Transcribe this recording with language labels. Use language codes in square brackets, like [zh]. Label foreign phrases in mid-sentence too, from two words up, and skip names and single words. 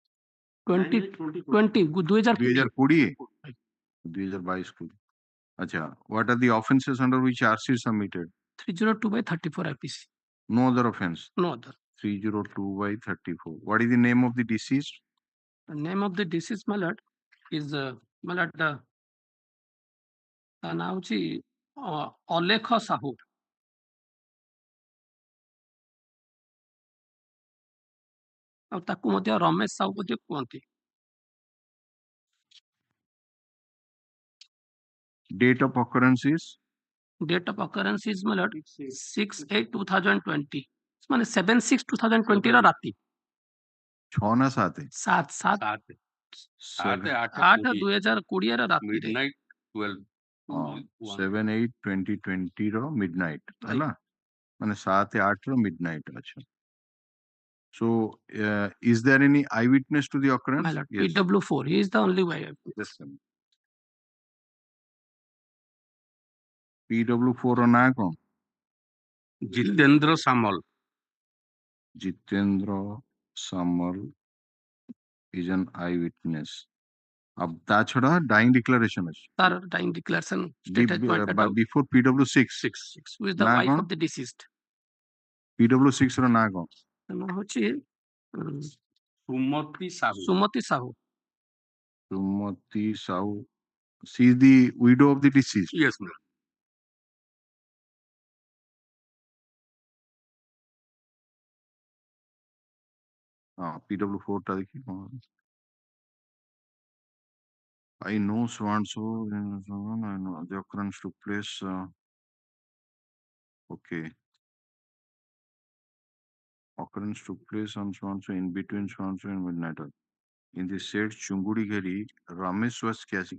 [en] 2022. Acha. What are the offences under which charge sheet submitted? 302/34 IPC. No other offence? No other. 302/34. What is the name of the deceased? The name of the deceased, my lord, is my lord, [or] ତା ନାଁ ହଉଛି ଅଲେଖ ସାହୁ। ଆଉ ତାକୁ ମଧ୍ୟ ରମେଶ ସାହୁ ମଧ୍ୟ କୁହନ୍ତି। [en] Date of occurrence is? Date of occurrence is my lord 6/8/2020, [or] ମାନେ 7/6/2020 ର ରାତି 6 ନା 7? 7/7 8/2020 ର ରାତିରେ [en] midnight 12 [or] 7/8/2020 ର midnight ହେଲା, ମାନେ 7/8 ର midnight। [en] ଆଚ୍ଛା, so is there any eyewitness to the occurrence? my lord, Yes. PW4, he is the only eyewitness. Yes, sir. [or] PW4 ର ନାଁ କଣ? ଜିତେନ୍ଦ୍ର ସାମଲ। [en] ଜିତେନ୍ଦ୍ର ସାମଲ is an eyewitness। [or] अब ତା ଛଡା [en] dying declaration [or] ଅଛି। [en] ତାର dying declaration state has pointed out before PW6 with the [or] ନା [en] wife [or] କଣ? [en] of the deceased। [or] PW6 ର ନାଁ କଣ? ନାମ ହଉଛି ସୁମତି ସାହୁ। ସୁମତି ସାହୁ। ସୁମତି ସାହୁ, [en] she is the widow of the deceased? Yes, ma'am. [hi] हाँ, PW4 टा देखिए कौन? [en] I know so and so, I know the occurrence took place. Okay. Occurrence took place on so and so, in between so and so and midnight. In the said Chungudi Gari, Ramesh was catching.